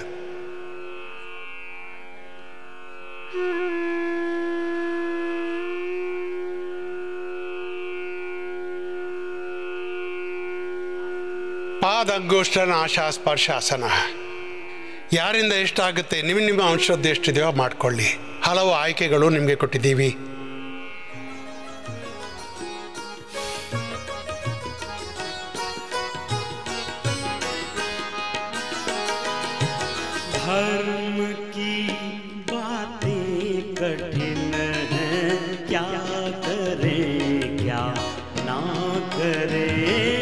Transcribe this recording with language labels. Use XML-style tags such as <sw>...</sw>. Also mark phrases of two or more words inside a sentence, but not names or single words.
<kn>ಪಾದಂಗುಷ್ಟ ನಾಶ ಸ್ಪರ್ಶಾಸನ ಯಾರಿಂದ ಎಷ್ಟಾಗುತ್ತೆ, ನಿಮ್ಮ ಅಂಶದ್ದು ಎಷ್ಟಿದೆಯೋ ಮಾಡ್ಕೊಳ್ಳಿ. ಹಲವು ಆಯ್ಕೆಗಳು ನಿಮಗೆ ಕೊಟ್ಟಿದ್ದೀವಿ.</kn> <hi>धर्म की बातें कठिन है, क्या करें क्या ना करें।</hi>